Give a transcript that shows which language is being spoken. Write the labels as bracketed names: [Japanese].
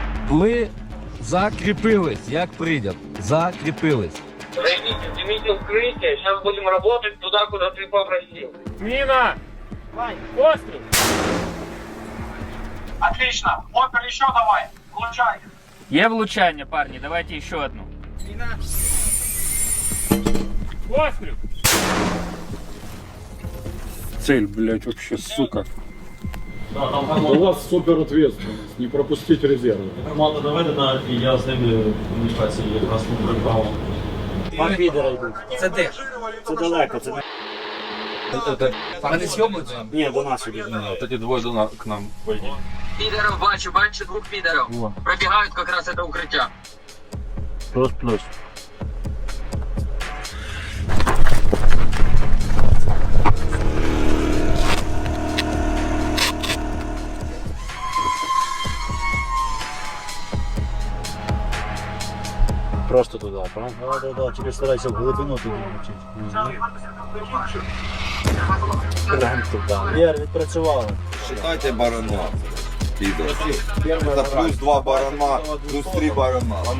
[Ukrainian] Ми закріпились, як прийдет. Закріпились. [Russian] Займите укрытие, сейчас будем работать туда, куда ты попросил. [Ukrainian] Міна! Постріл! [Russian] Отлично. Опер еще давай. Получай. [Ukrainian] Є влучання, парні, давайте ще одну. Постріл! [Russian] Цель, блядь, вообще, сука. У вас супер ответственность, не пропустить резервы. [Ukrainian] Команда доведена, і я з ними комунікації якраз не прибрав. Це де? Це далеко, це Вони зйомуються? Ні, до нас іде. Тоді двоє к нам пойдіть. Підеров бачу двох підеров. Пробігають якраз це укриття. Плюс. Просто туди, правда? Да, тільки старайся в глибину туди влучити. Вір, відпрацювали. [Russian] Считайте барана. Это плюс 2 барана, плюс 3 барана.